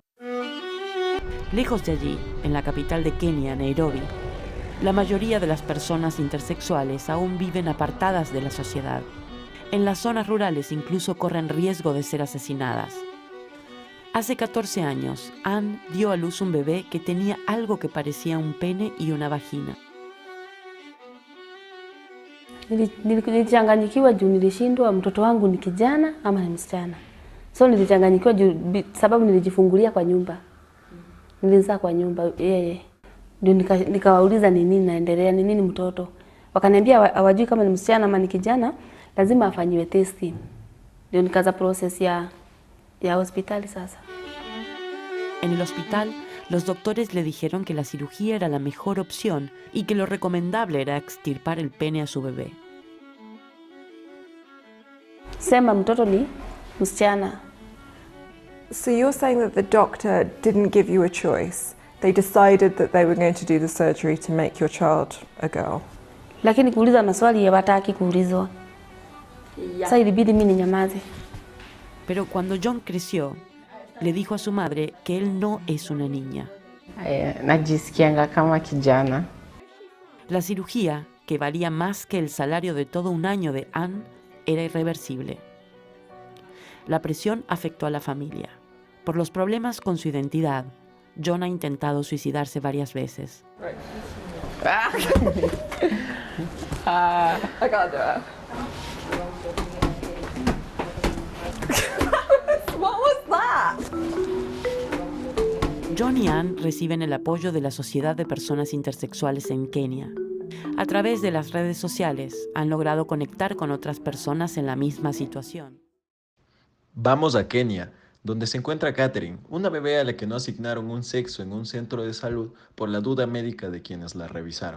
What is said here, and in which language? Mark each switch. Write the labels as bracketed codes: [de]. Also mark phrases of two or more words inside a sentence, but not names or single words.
[es] Lejos de allí, en la capital de Kenia, Nairobi, la mayoría de las personas intersexuales aún viven apartadas de la sociedad. En las zonas rurales incluso corren riesgo de ser asesinadas. Hace 14 años, Ann dio a luz un bebé que tenía algo que parecía un pene y una vagina. [sw] Nilichanganyikiwa juu nilishindwa mtoto wangu ni kijana ama ni msichana. So nilichanganyikiwa juu sababu nilijifungulia kwa nyumba. Nilizaa kwa nyumba yeye. Ndio nikawauliza ni nini naendelea, ni nini mtoto. Wakaniambia hawajui kama ni msichana ama ni kijana, lazima afanyiwe testing. Ndio nikaanza process ya hospitali sasa. [es] En el hospital, los doctores le dijeron que la cirugía era la mejor opción y que lo recomendable era extirpar el pene a su bebé. [sw] Sema mtoto ni msichana. [en] So you're saying that the doctor didn't give you a choice? They decided that they were going to do the surgery to make your child a girl? [sw] Lakini kuuliza maswali hawataki kuulizwa. Sasa ilibidi mimi ninyamaze. [es] Pero cuando John creció, le dijo a su madre que él no es una niña. [sw] Najisikianga kama kijana. [es] La cirugía, que valía más que el salario de todo un año de Ann, era irreversible. La presión afectó a la familia. Por los problemas con su identidad, John ha intentado suicidarse varias veces. [en] I can't do it. What was that? [es] John y Ann reciben el apoyo de la Sociedad de Personas Intersexuales en Kenia. A través de las redes sociales han logrado conectar con otras personas en la misma situación. Vamos a Kenia, donde se encuentra Catherine, una bebé a la que no asignaron un sexo en un centro de salud por la duda médica de quienes la revisaron.